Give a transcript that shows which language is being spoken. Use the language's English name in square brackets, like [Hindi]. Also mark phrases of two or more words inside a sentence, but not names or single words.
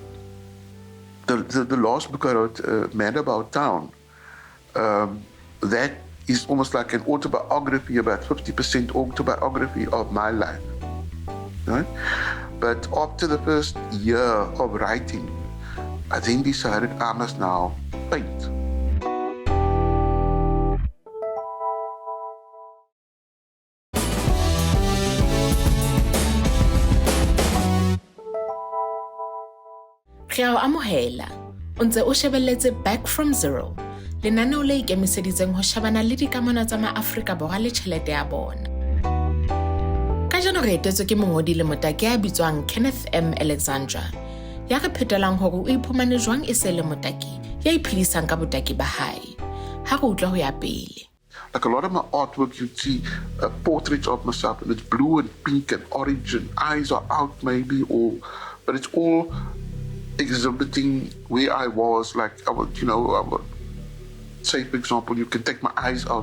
[English] The last book I wrote, Man About Town, that is almost like an autobiography, about 50% autobiography of my life. Right? But after the first year of writing, I then decided I must now paint. [Southern Sotho] Re a o amohela, o ntse o shebelletse Back from Zero, lenaneo le ikemiseditseng ho shebana le dikamano tsa ma-Afrika Borwa le tjhelete ya bona. Ka jano re etetswe ke mongodi le motaki ya bitswang Kenneth Alexander, ya re phetelang hore o iphumane jwang e se le motaki ya iphedisang ka botaki ba hae. Ha re utlwa ho ya pele. [English] Like a lot of my artwork, you'd see portraits of myself, and it's blue and pink and orange, and eyes are out maybe, but it's all exhibiting where I was. Like I would say, for example, you can take my eyes out.